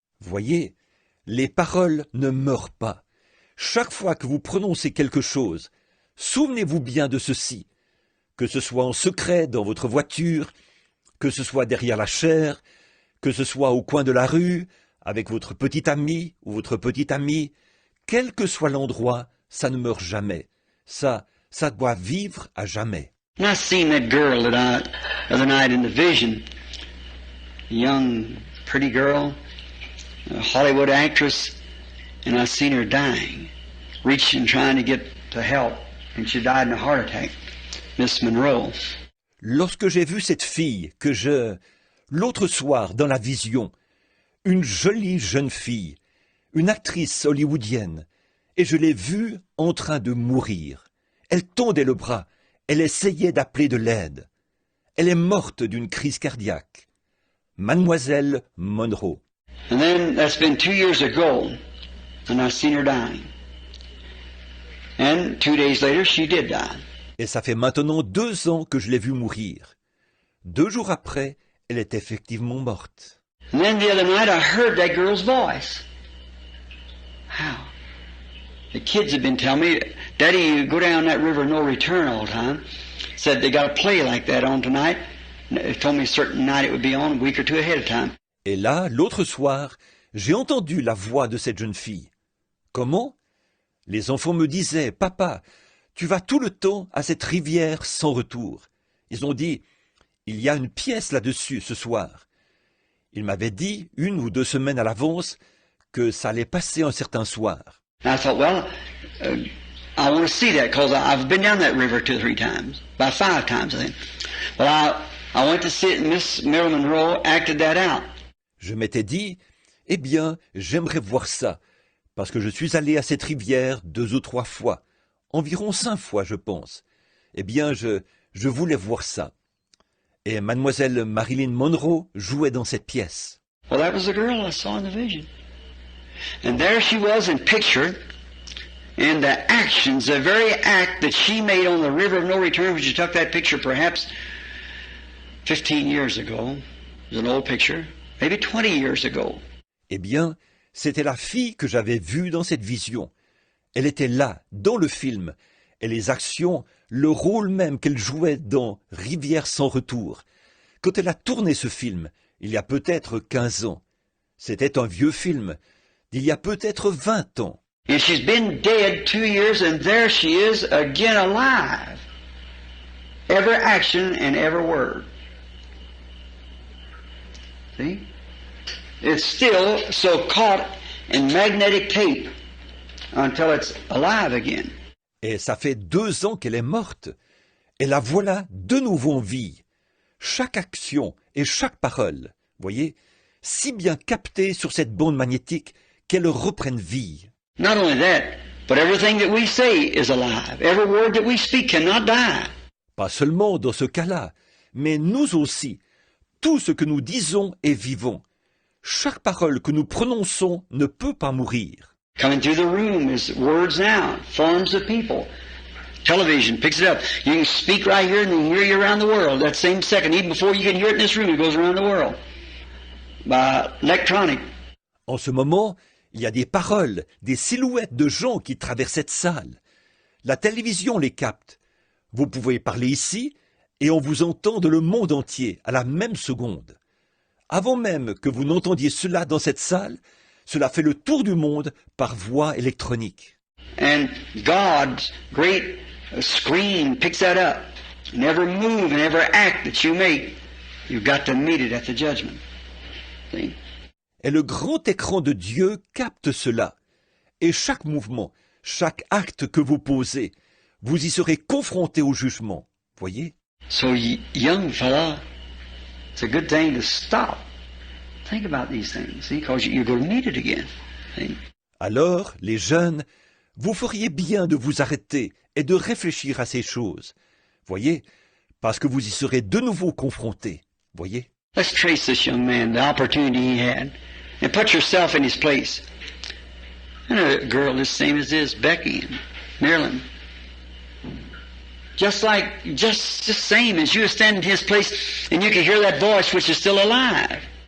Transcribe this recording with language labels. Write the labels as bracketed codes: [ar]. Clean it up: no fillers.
[fr] Voyez, les paroles ne meurent pas. Chaque fois que vous prononcez quelque chose, souvenez-vous bien de ceci, que ce soit en secret dans votre voiture, que ce soit derrière la chaire, que ce soit au coin de la rue, avec votre petit ami ou votre petite amie, quel que soit l'endroit, ça ne meurt jamais. Ça doit vivre à jamais. [en] And I seen that girl the other night in the vision, a young, pretty girl, a Hollywood actress, and I seen her dying, reaching, trying to get to help, and she died in a heart attack. Miss Monroe. [fr] Lorsque j'ai vu cette fille l'autre soir dans la vision, une jolie jeune fille, une actrice hollywoodienne, et je l'ai vue en train de mourir. Elle tendait le bras, elle essayait d'appeler de l'aide. Elle est morte d'une crise cardiaque. Mademoiselle Monroe. [en] And then that's been 2 years ago, and I seen her dying. And 2 days later, she did die. [fr] Et ça fait maintenant 2 ans que je l'ai vue mourir. 2 jours après, elle est effectivement morte. [en] And then the other night, I heard that girl's voice. How? The kids have been telling me, Daddy, you go down that river no return all the time. Said they got a play like that on tonight. They told me a certain night it would be on, a week or two ahead of time. [fr] Et là, l'autre soir, j'ai entendu la voix de cette jeune fille. Comment? Les enfants me disaient, Papa, tu vas tout le temps à cette rivière sans retour. Ils ont dit, il y a une pièce là-dessus ce soir. Ils m'avaient dit, 1 ou 2 semaines à l'avance, que ça allait passer un certain soir. [en] And I thought, well, I want to see that because I've been down that river 2 or 3 times, about 5 times I think. Well, I went to see it, and Miss Marilyn Monroe acted that out. [fr] Je m'étais dit, eh bien, j'aimerais voir ça, parce que je suis allé à cette rivière 2 ou 3 fois, environ 5 fois, je pense. Eh bien, je voulais voir ça. Et mademoiselle Marilyn Monroe jouait dans cette pièce. [en] Well, that was the girl I saw in the vision. And there she was in picture, and the actions, the very act that she made on the river of no return, when she took that picture perhaps 15 years ago, it was an old picture, maybe 20 years ago. [fr] Eh bien, c'était la fille que j'avais vue dans cette vision. Elle était là, dans le film, et les actions, le rôle même qu'elle jouait dans Rivière sans retour. Quand elle a tourné ce film, il y a peut-être 15 ans. C'était un vieux film, d'il y a peut-être 20 ans. [en] And she's been dead 2 years, and there she is again alive. Every action and every word. See? It's still so caught in magnetic tape until it's alive again. [fr] Et ça fait 2 ans qu'elle est morte. Et la voilà de nouveau en vie. Chaque action et chaque parole, voyez, si bien captée sur cette bande magnétique qu'elle reprenne vie. [en] Not only that, but everything that we say is alive. Every word that we speak cannot die. [fr] Pas seulement dans ce cas-là, mais nous aussi. Tout ce que nous disons est vivant. Chaque parole que nous prononçons ne peut pas mourir. [en] Coming through the room is words now, forms of people. Television picks it up. You can speak right here and they hear you around the world. That same second, even before you can hear it in this room, it goes around the world. By electronic. [fr] En ce moment, il y a des paroles, des silhouettes de gens qui traversent cette salle. La télévision les capte. Vous pouvez parler ici et on vous entend de le monde entier à la même seconde. Avant même que vous n'entendiez cela dans cette salle, cela fait le tour du monde par voie électronique. [en] And God's great screen picks that up. And every move and every act that you make, you've got to meet it at the judgment. See? [fr] Et le grand écran de Dieu capte cela. Et chaque mouvement, chaque acte que vous posez, vous y serez confronté au jugement. Voyez? [en] So, young fella, it's a good thing to stop. Think about these things, see, because you're going to need it again. See? [fr] Alors, les jeunes, vous feriez bien de vous arrêter et de réfléchir à ces choses. Voyez? Parce que vous y serez de nouveau confrontés. Voyez? [en] Let's trace this young man, the opportunity he had, and put yourself in his place. And a girl the same as this, Becky in Maryland. Just same as you stand in his place, and you can hear that voice which is still alive.